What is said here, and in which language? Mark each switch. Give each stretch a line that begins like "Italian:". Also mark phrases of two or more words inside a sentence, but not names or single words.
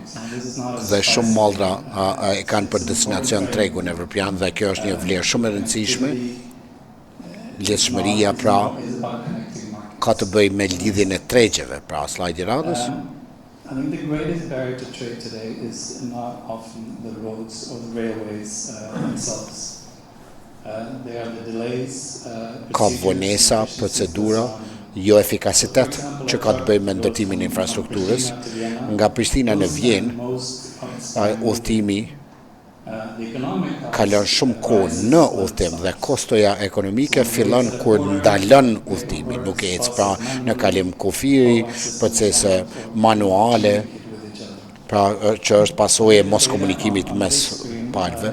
Albanian: dhe shumë mallra e kanë për destinacion tregun evropian dhe kjo është një vlerë shumë e rëndësishme. Lidhshmëria pra ka të bëjë me lidhjen e tregjeve, pra slajdi radhës.
English: I think the greatest barrier to trade today is not often the roads or the railways themselves. There are the delays.
Albanian: Ka vonesa, procedura, jo efikasitet që ka të bëjë me ndërtimin e infrastrukturës. Nga Prishtina në Vjenë, udhëtimi kalon shumë kohë në udhëtim dhe kostoja ekonomike fillon kur ndalon udhëtimi, nuk ec pra në kalim kufiri, procese manuale, pra që është pasojë e mos komunikimit mes palëve.